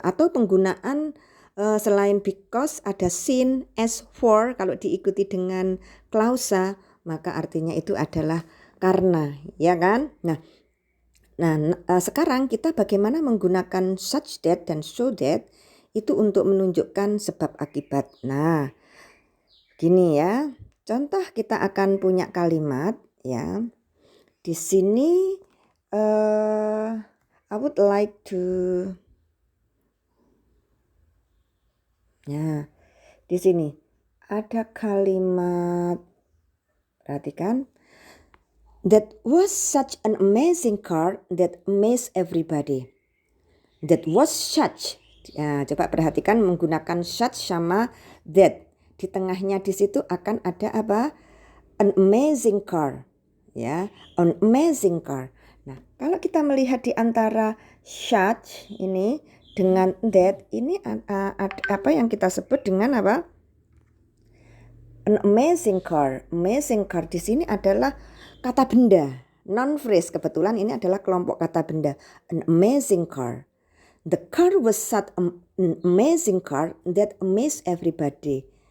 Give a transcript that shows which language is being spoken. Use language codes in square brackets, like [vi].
[id] Atau penggunaan selain because ada since, as for, kalau diikuti dengan klausa maka artinya itu adalah karena, ya kan? Nah, sekarang kita bagaimana menggunakan such that dan so that itu untuk menunjukkan sebab akibat. Nah, gini ya. Contoh kita akan punya kalimat ya. Di sini [en] I would like to [id] ya. Di sini ada kalimat, perhatikan. [en] That was such an amazing car that amazed everybody. That was such. [id] Ya, coba perhatikan menggunakan such sama that. Di tengahnya di situ akan ada apa? [en] An amazing car. [id] Ya, [en] an amazing car. [id] Nah, kalau kita melihat di antara such ini dengan that, ini ada apa yang kita sebut dengan apa? [en] An amazing car. [id] Amazing car di sini adalah kata benda, non phrase. Kebetulan ini adalah kelompok kata benda. [en] An amazing car. The car was such an amazing car that amazed everybody.